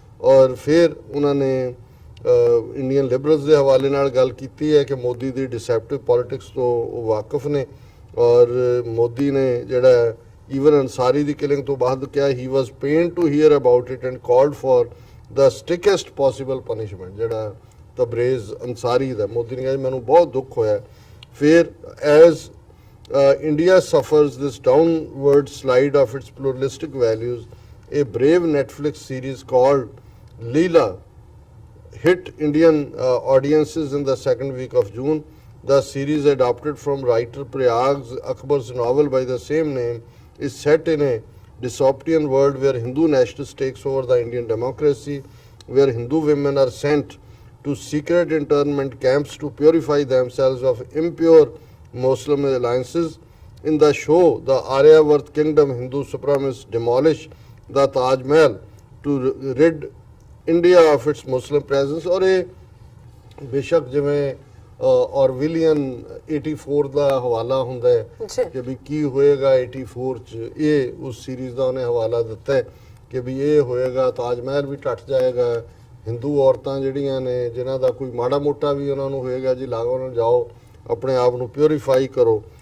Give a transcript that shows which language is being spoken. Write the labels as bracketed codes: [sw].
[pa] ਔਰ ਫਿਰ ਉਹਨਾਂ ਨੇ ਇੰਡੀਅਨ ਲਿਬਰਲਸ ਦੇ ਹਵਾਲੇ ਨਾਲ ਗੱਲ ਕੀਤੀ ਹੈ ਕਿ ਮੋਦੀ ਦੀ ਡਿਸੈਪਟਿਵ ਪੋਲਿਟਿਕਸ ਤੋਂ ਉਹ ਵਾਕਿਫ ਨੇ, ਔਰ ਮੋਦੀ ਨੇ ਜਿਹੜਾ ਈਵਨ ਅੰਸਾਰੀ ਦੀ ਕਿਲਿੰਗ ਤੋਂ ਬਾਅਦ ਕਿਹਾ [en] He was pained to hear about it and called for the strictest possible punishment. [pa] ਜਿਹੜਾ ਤਬਰੇਜ਼ ਅੰਸਾਰੀ ਦਾ, ਮੋਦੀ ਨੇ ਕਿਹਾ ਮੈਨੂੰ ਬਹੁਤ ਦੁੱਖ ਹੋਇਆ। ਫਿਰ [en] As India suffers this downward slide of its pluralistic values, a brave Netflix series called Leela hit Indian audiences in the second week of June. The series, adapted from writer Prayag Akbar's novel by the same name, is set in a dystopian world where Hindu nationalism takes over the Indian democracy, where Hindu women are sent to secret internment camps to purify themselves of impure Muslim alliances. In the show, the Aryavart kingdom Hindu supremacists demolish the Taj Mahal to rid India of its Muslim presence। [hi] और ये बेशक [pa] जिवें ऑरविलियन 84 ਦਾ ਹਵਾਲਾ ਹੁੰਦਾ ਹੈ ਕਿ ਵੀ ਕੀ ਹੋਏਗਾ 84 ਚ, ਇਹ ਉਸ ਸੀਰੀਜ਼ ਦਾ ਉਹਨੇ ਹਵਾਲਾ ਦਿੱਤਾ ਹੈ ਕਿ ਵੀ ਇਹ ਹੋਏਗਾ, ਤਾਜ ਮਹਿਲ ਵੀ ਟੱਟ ਜਾਏਗਾ, ਹਿੰਦੂ ਔਰਤਾਂ ਜਿਹੜੀਆਂ ਨੇ ਜਿਨ੍ਹਾਂ ਦਾ ਕੋਈ ਮਾੜਾ ਮੋਟਾ ਵੀ ਉਹਨਾਂ ਨੂੰ ਹੋਏਗਾ ਜੀ ਲਾਗੋਂ ਨੂੰ ਜਾਓ ਆਪਣੇ ਆਪ ਨੂੰ ਪਿਉਰੀਫਾਈ ਕਰੋ।